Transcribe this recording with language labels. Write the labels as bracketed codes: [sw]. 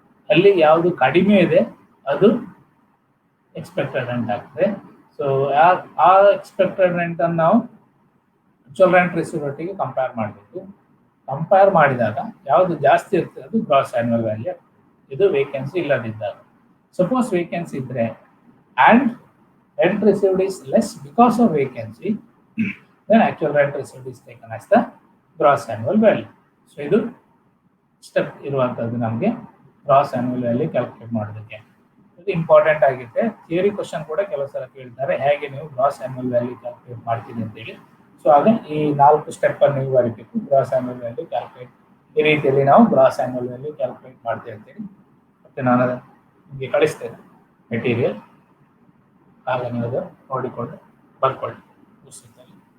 [kn] ಅಲ್ಲಿ ಯಾವುದು ಕಡಿಮೆ ಇದೆ ಅದು ಎಕ್ಸ್ಪೆಕ್ಟೆಡ್ ರೆಂಟ್ ಆಗ್ತದೆ. ಸೊ ಆ ಎಕ್ಸ್ಪೆಕ್ಟೆಡ್ ರೆಂಟ್ ಅನ್ನು ನಾವು ಆಕ್ಚುಯಲ್ ರೆಂಟ್ ರಿಸೀವ್ ಒಟ್ಟಿಗೆ ಕಂಪೇರ್ ಮಾಡಬೇಕು. ಕಂಪೇರ್ ಮಾಡಿದಾಗ ಯಾವುದು ಜಾಸ್ತಿ ಇರ್ತದೆ ಅದು ಗ್ರಾಸ್ ಆನ್ಯುವಲ್ ವ್ಯಾಲ್ಯೂ. ಇದು ವೇಕೆನ್ಸಿ ಇಲ್ಲದಿದ್ದಾಗ. [en] Suppose vacancy ಇದ್ರೆ and rent received is less because of vacancy, then actual rent received is taken as the gross annual value. [kn] So ಇದು ಸ್ಟೆಪ್ ಇರುವಂತದ್ದು ನಮಗೆ ಗ್ರಾಸ್ ಆನ್ಯುವಲ್ ವ್ಯಾಲ್ಯೂ ಕ್ಯಾಲ್ಕುಲೇಟ್ ಮಾಡೋದಕ್ಕೆ. ಇದು important ಆಗಿದೆ. Theory question ಕೂಡ ಕೆಲವು ಸಲ ಕೇಳ್ತಾರೆ, ಹೇಗೆ ನೀವು ಗ್ರಾಸ್ ಆನ್ಯುವಲ್ ವ್ಯಾಲ್ಯೂ ಕ್ಯಾಲ್ಕುಲೇಟ್ ಮಾಡ್ತೀರಿ ಅಂತೇಳಿ. ಸೊ ಆಗ ಈ 4 ಸ್ಟೆಪ್ ಅನ್ನು ನೀವು ಬರೀಬೇಕು. ಗ್ರಾಸ್ ಆನ್ಯುವಲ್ ವ್ಯಾಲ್ಯೂ ಕ್ಯಾಲ್ಕುಲೇಟ್ ಈ ರೀತಿಯಲ್ಲಿ ನಾವು ಗ್ರಾಸ್ ಆನ್ಯುವಲ್ ವ್ಯಾಲ್ಯೂ ಕ್ಯಾಲ್ಕುಲೇಟ್ ಮಾಡ್ತೇವೆ ಅಂತೇಳಿ ಮತ್ತೆ ನಾನು ನಿಮಗೆ ಕಳಿಸ್ತೇನೆ ಮೆಟೀರಿಯಲ್, ಆಗ ನೀವು ಅದು ನೋಡಿಕೊಂಡು ಬರ್ಕೊಳ್ಳಿ ಪುಸ್ತಕದಲ್ಲಿ.